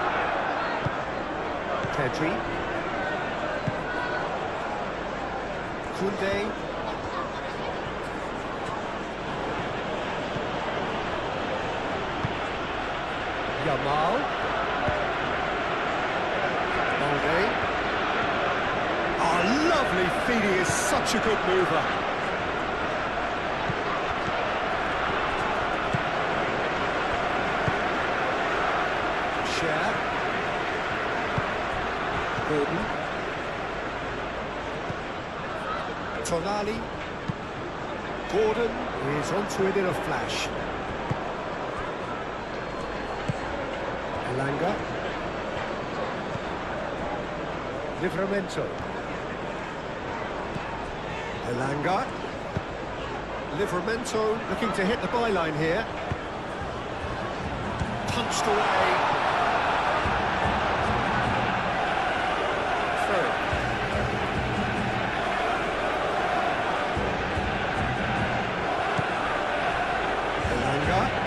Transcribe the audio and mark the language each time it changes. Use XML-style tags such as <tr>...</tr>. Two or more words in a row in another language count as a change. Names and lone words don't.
<en>Pedri. Koundé. Yamal. Balde. Oh, lovely feed, he is such a good mover. Share. Gordon. Tonali. Gordon is onto it in a flash. Elanga. Livramento. Elanga. Livramento looking to hit the byline here. Punched away. Third. Elanga.</en>